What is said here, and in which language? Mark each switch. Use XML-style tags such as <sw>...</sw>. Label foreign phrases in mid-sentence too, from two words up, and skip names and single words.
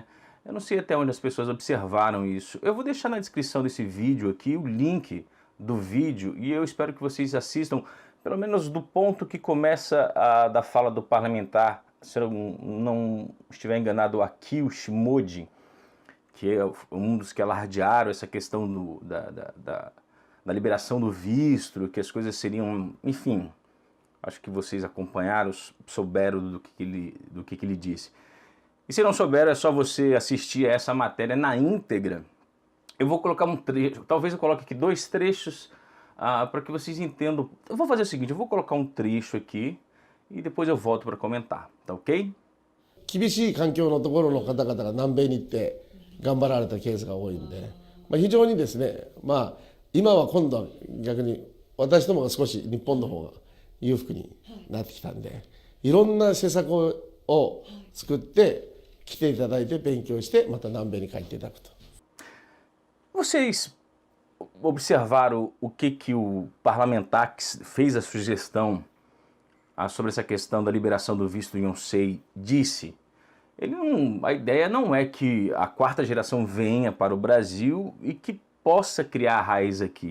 <pt>Eu não sei até onde as pessoas observaram isso. Eu vou deixar na descrição desse vídeo aqui o link do vídeo e eu espero que vocês assistam pelo menos do ponto que começa da fala do parlamentar, se eu não estiver enganado, Akio Shimodi, que é um dos que alardearam essa questão da liberação do visto, que as coisas seriam, enfim, acho que vocês acompanharam, souberam do que ele disse. E se não souberam, é só você assistir a essa matéria na íntegra. Eu vou colocar um trecho, talvez eu coloque aqui 2 trechos, para que vocês entendam. Eu vou fazer o seguinte, eu vou colocar um trecho aqui e depois eu volto para comentar, tá ok?</pt> <ja>厳しい環境のところの方々が南米に行って頑張られたケースが多いんで、非常にですね、今は今度は逆に私どもが少し日本の方が裕福になってきたんで、いろんな施策を作って来ていただいて勉強してまた南米に帰っていただくと。</ja> <pt>Vocês observaram o que o parlamentar que fez a sugestão sobre essa questão da liberação do visto Beyoncé disse? A ideia não é que a quarta geração venha para o Brasil e que possa criar raiz aqui.</pt>